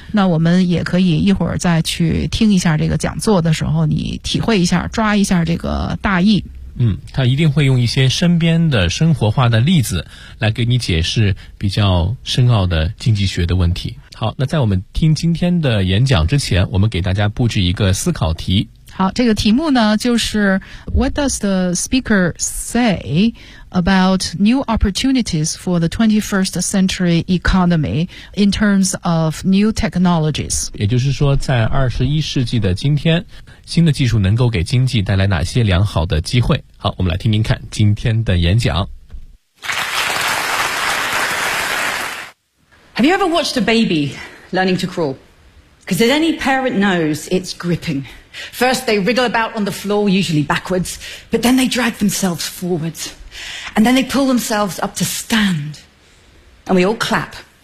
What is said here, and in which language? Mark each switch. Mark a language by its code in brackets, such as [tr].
[zh] 那我们也可以一会儿再去听一下这个讲座的时候，你体会一下，抓一下这个大意。嗯，他一定会用一些身边的生活化的例子来给你解释比较深奥的经济学的问题。好，那在我们听今天的演讲之前，我们给大家布置一个思考题。好，这个题目呢，就是 [en] What does the speaker say about new opportunities for the 21st century economy in terms of new technologies? [zh] 也就是说，在21世纪的今天，新的技术能够给经济带来哪些良好的机会？好，我们来听听看今天的演讲。 [en] Have you ever watched a baby learning to crawl? Because as any parent knows, it's gripping. First, they wriggle about on the floor, usually backwards, but then they drag themselves forwards. And then they pull themselves up to stand. And we all clap.